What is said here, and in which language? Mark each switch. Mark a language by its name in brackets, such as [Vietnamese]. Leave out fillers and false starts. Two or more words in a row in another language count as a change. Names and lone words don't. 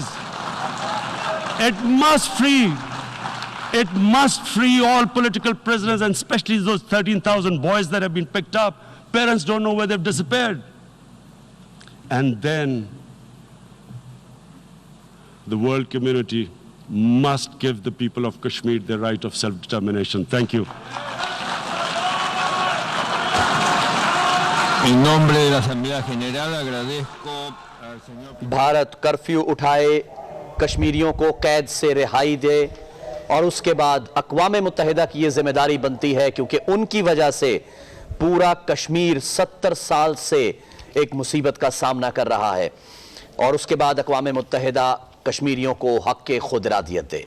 [English] It must free all political prisoners, and especially those 13,000 boys that have been picked up. Parents don't know where they've disappeared. And then the world community must give the people of Kashmir the right of self-determination. Thank you. [Spanish] En nombre de la Asamblea General agradezco al señor... [Urdu] بھارت کرفیو اٹھائے، کشمیریوں کو قید سے رہائی دے اور اس کے بعد اقوام متحدہ کی یہ ذمہ داری بنتی ہے، کیونکہ ان کی وجہ سے پورا کشمیر 70 سال سے ایک مصیبت کا سامنا کر رہا ہے، اور اس کے بعد اقوام متحدہ کشمیریوں کو حق کے خود ارادیت دے.